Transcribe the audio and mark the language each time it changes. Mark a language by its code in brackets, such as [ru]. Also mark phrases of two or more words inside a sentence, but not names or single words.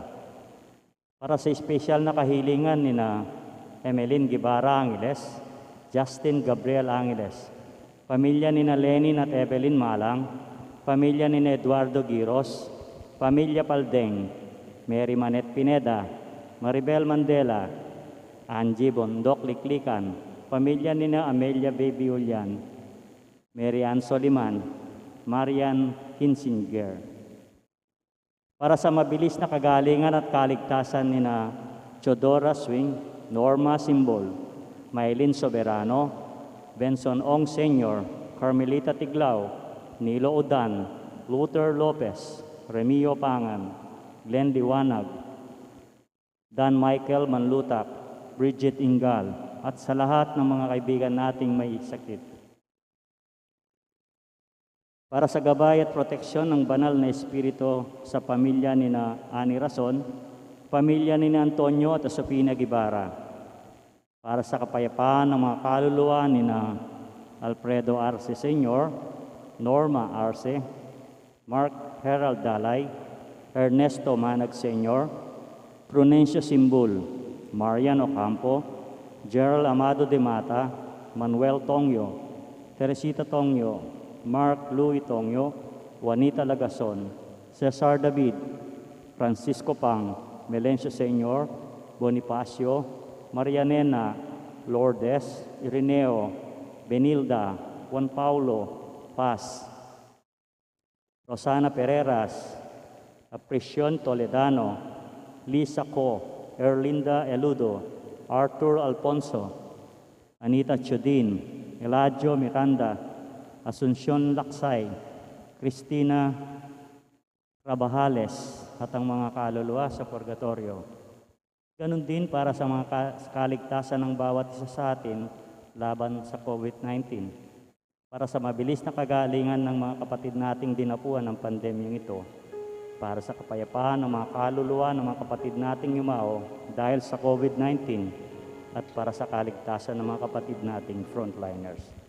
[tl] Para sa espesyal na kahilingan ni na Emeline Guevara Angeles, Justin Gabriel Angeles, pamilya ni na Lenin at Evelyn Malang, pamilya ni na Eduardo Giros, pamilya Paldeng, Mary Manet Pineda, Maribel Mandela, Angie Bondok Liklikan, pamilya ni na Amelia Baby Julian, Mary Ann Soliman, Marian Kinsinger. Para sa mabilis na kagalingan at kaligtasan ni na Chodora Swing, Norma Simbol, Maylin Soberano, Benson Ong Sr., Carmelita Tiglao, Nilo Udan, Luther Lopez, Remio Pangan, Glenn Liwanag, Dan Michael Manlutak, Bridget Ingal, at sa lahat ng mga kaibigan nating may sakit. Para sa gabay at proteksyon ng banal na espiritu sa pamilya ni na Ani Rason, pamilya ni na Antonio at Sofina Guevara. Para sa kapayapaan ng mga kaluluwa ni na Alfredo Arce Sr., Norma Arce, Mark Herald Dalay, Ernesto Manag Sr., Prunencio Simbul, Marian Ocampo, Gerald Amado de Mata, Manuel Tongyo, Teresita Tongyo, Mark Louis Tongyo, Juanita Lagason, Cesar David, Francisco Pang, Melencio Sr., Bonifacio, Marianena, Lourdes, Ireneo, Benilda, Juan Paulo, Paz, Rosana Pereras, Aprecion Toledano, Lisa Co, Erlinda Eludo, Arthur Alfonso, Anita Chodin, Eladio Miranda, Asuncion Laksay, Cristina Rabajales at ang mga kaluluwa sa purgatorio. Ganon din para sa mga kaligtasan ng bawat isa sa atin laban sa COVID-19. Para sa mabilis na kagalingan ng mga kapatid nating dinapuan ng pandemyang ito. Para sa kapayapaan ng mga kaluluwa ng mga kapatid nating yumao dahil sa COVID-19 at para sa kaligtasan ng mga kapatid nating frontliners.